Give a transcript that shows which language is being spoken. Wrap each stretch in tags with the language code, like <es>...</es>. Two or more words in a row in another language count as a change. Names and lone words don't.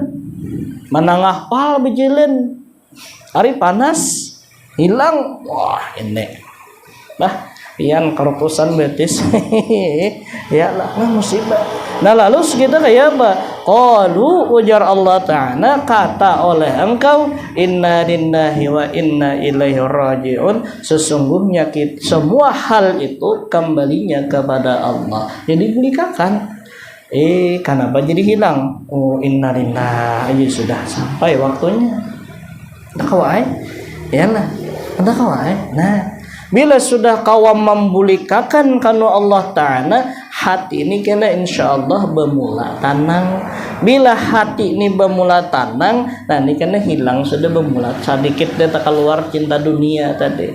<bjn>Manangah pal bejilen. Hari panas hilang. Wah, ini. Pian kerupusan betis. Ya lah musibah. Nah lalu kita kayak apa? Qalu ujar</bjn> <ar>الله تعالى,</ar> <bjn>kata oleh engkau,</bjn> <ar>إنا لله وإنا إليه راجعون.</ar> <bjn>Sesungguhnya kita, semua hal itu kembalinya kepada Allah. Jadi bulikakan. Kenapa jadi hilang? Oh</bjn> <ar>إنا لله,</ar> <bjn>sudah sampai waktunya. Ada kawai? Ya lah. Ada kawai? Nah bila sudah kawam membulikakan kanu</bjn> <ar>الله تعالى,</ar> <bjn>hati ini kena insyaallah bermula tanang. Bila hati ini bermula tanang, nah ini kena hilang sudah bermula sedikit dia tak keluar cinta dunia tadi.</bjn>